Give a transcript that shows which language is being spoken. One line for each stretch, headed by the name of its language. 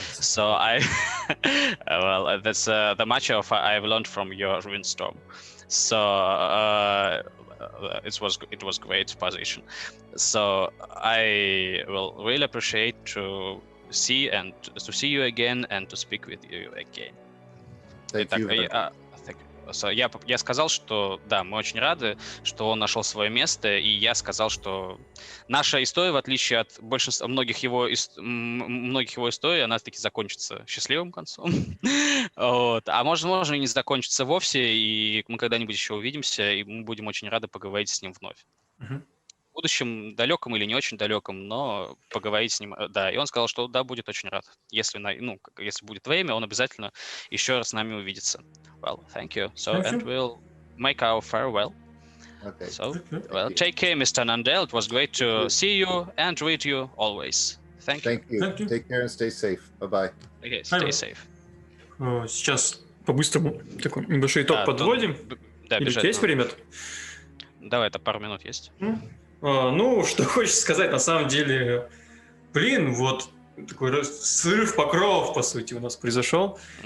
English: So well, that's the much of I've learned from your Windstorm. So it was great position. So I will really appreciate to see you again and to speak with you again.
Russian: Я сказал, что да, мы очень рады, что он нашел свое место, и я сказал, что наша история, в отличие от большинства многих его историй, она таки закончится счастливым концом. Вот. А можно и не закончится вовсе, и мы когда-нибудь еще увидимся, и мы будем очень рады поговорить с ним вновь. В будущем, далеком или не очень далеком, но поговорить с ним, да. И он сказал, что да, будет очень рад. Если будет время, он обязательно еще раз с нами увидится.
English: Well, thank you. So, and we'll make our farewell. Okay. So, well, take care, Mr. Annandale. It was great to see you and read you always. Thank you. Thank you. Take care and stay safe. Bye-bye. Okay, stay safe.
Russian: Сейчас по-быстрому такой небольшой итог подводим. Да, Или есть время? Давай, это пару минут есть. Ну, что хочется сказать, на самом деле, вот такой срыв покровов, по сути, у нас произошел.